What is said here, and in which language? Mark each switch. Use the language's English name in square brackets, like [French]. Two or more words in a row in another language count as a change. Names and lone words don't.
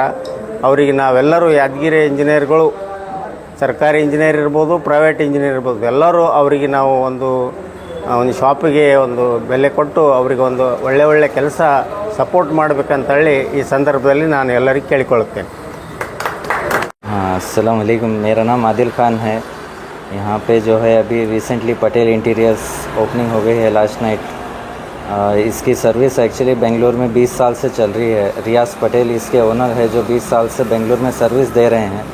[Kannada] ಅವರಿಗೆ ನಾವೆಲ್ಲರೂ ಯಾದಗಿರಿ ಇಂಜಿನಿಯರ್ಗಳು, ಸರ್ಕಾರಿ ಇಂಜಿನಿಯರ್ ಇರ್ಬೋದು, [English] private engineer [Kannada] ಇರ್ಬೋದು, ಎಲ್ಲರೂ ಅವರಿಗೆ ನಾವು ಒಂದು ಶಾಪಿಗೆ ಒಂದು ಬೆಲೆ ಕೊಟ್ಟು ಅವರಿಗೆ ಒಂದು ಒಳ್ಳೆ ಕೆಲಸ ಸಪೋರ್ಟ್ ಮಾಡಬೇಕಂತೇಳಿ ಈ ಸಂದರ್ಭದಲ್ಲಿ ನಾನು ಎಲ್ಲರಿಗೂ ಕೇಳಿಕೊಳ್ಳುತ್ತೇನೆ. [Arabic] السلام عليكم, [Hindi] मेरा नाम आदिल ख़ान है. यहाँ पे जो है अभी रिसेंटली पटेल इंटीरियर्स ओपनिंग हो गई है [English] last night. [Hindi] इसकी [English] service actually [Hindi] बेंगलोर में 20 साल से चल रही है. रियाज पटेल इसके ओनर है जो 20 साल से बेंगलोर में सर्विस दे रहे हैं.